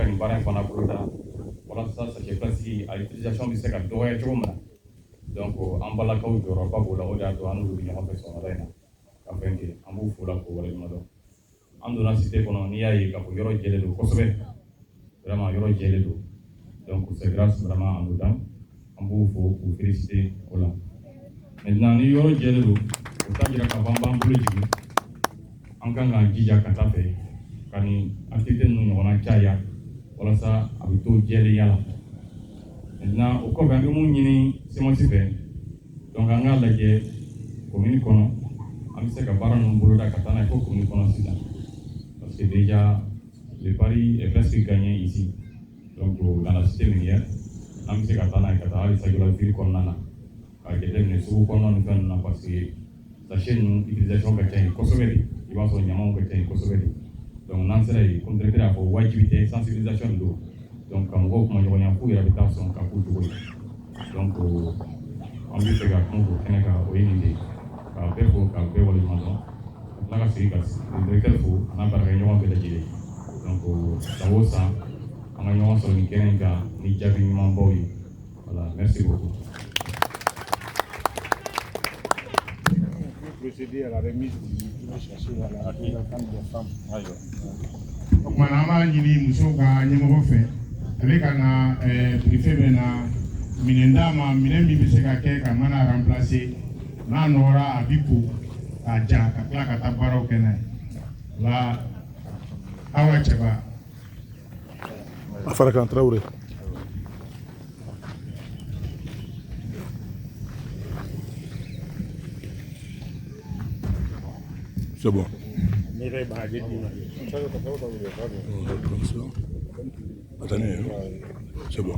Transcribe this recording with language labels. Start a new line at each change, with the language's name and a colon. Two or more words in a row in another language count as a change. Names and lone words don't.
Bambara: nin baara in fana boloda walasa
French: sachet plastique
Bambara: a utilisation bɛ se ka dɔgɔya cogo min na donc an balakaw jɔyɔrɔba b'o la o de y'a to an n'olu bɛ ɲɔgɔn fɛ sɔgɔmada in na ka fɛn kɛ an b'u fo la k'o waleɲuman dɔn an donna cité kɔnɔ n'i y'a ye k'a fɔ yɔrɔ jɛlen don kosɛbɛ vraiment yɔrɔ jɛlen don donc
French: c'est grâce vraiment à nos dames
Bambara: an b'u fo k'u féliciter o la maintenant ni yɔrɔ jɛlen don o t'a jira k'a fɔ an b'an bolo jigin an kan k'an jija ka taa fɛ ka nin activité ninnu ɲɔgɔnna caya walasa a bɛ to jɛlenya la maintenant o kɔfɛ an bɛ mun ɲini CMOC fɛ donc an k'a lajɛ commune kɔnɔ an bɛ se ka baara ninnu boloda ka taa n'a ye fo commune kɔnɔ sisan
French: parce que déjà le pari est presque gagné ici donc dans la cité minière
Bambara: an bɛ se ka taa n'a ye ka taa hali Sajola ville kɔnɔna na ka jateminɛ sugu kɔnɔna ni fɛn ninnu na
French: parce que sachet
Bambara: ninnu utilisation ka ca yen kosɛbɛ de i b'a sɔrɔ ɲamaw ka ca yen kosɛbɛ de donc n'an sera yen
French: comme directeur
Bambara: y'a fɔ wajibi tɛ sensibilisation de don donc ka mɔgɔw kuma ɲɔgɔnya f'u yɛrɛ bɛ taa sɔn ka k'u cogo ye donc an bɛ fɛ ka kuma o kɛnɛ kan o ye nin de ye k'a bɛɛ fo k'a bɛɛ waleɲuman dɔn ka tila ka segin ka directeur fo a n'a baarakɛɲɔgɔn bɛɛ lajɛlen donc san o san an ka ɲɔgɔn sɔrɔ nin kɛnɛ in kan ni jaabi ɲumanbaw ye
French: voilà merci beaucoup. Procéder à la remise du chercher à la représentante des femmes.
Bambara: O kumana an b'a ɲini musow ka ɲɛmɔgɔ fɛ ale ka na préfet bɛ na minɛn d'a ma minɛn min bɛ se ka kɛ ka mana remplacer n'a nɔgɔra a bi ko k'a ja ka tila ka taa baaraw kɛ n'a ye o la Awa Cɛba. Afara kan Traoré.
French: C'est bon. Attendez, c'est bon.